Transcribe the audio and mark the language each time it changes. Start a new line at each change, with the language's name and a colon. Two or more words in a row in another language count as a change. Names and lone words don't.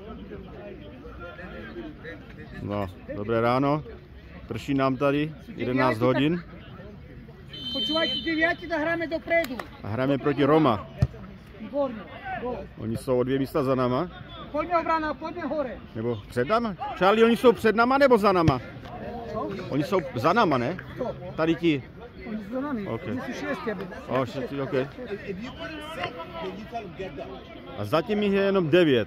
Czech: No, dobré ráno. Prší nám tady, 11 hodin.
Slovak: Počúvajte, 9 a hráme dopredu. A hráme proti Roma.
Czech: Výborně. Oni jsou o 2 místa za náma. Pojďme obrana, pojďme hore. Nebo před náma? Charlie, oni jsou před náma nebo za náma? Co? Oni jsou za náma, ne? Tady ti. Oni jsou za nami. Okay. Oni jsou 6, OK. A zatím jich je jenom 9.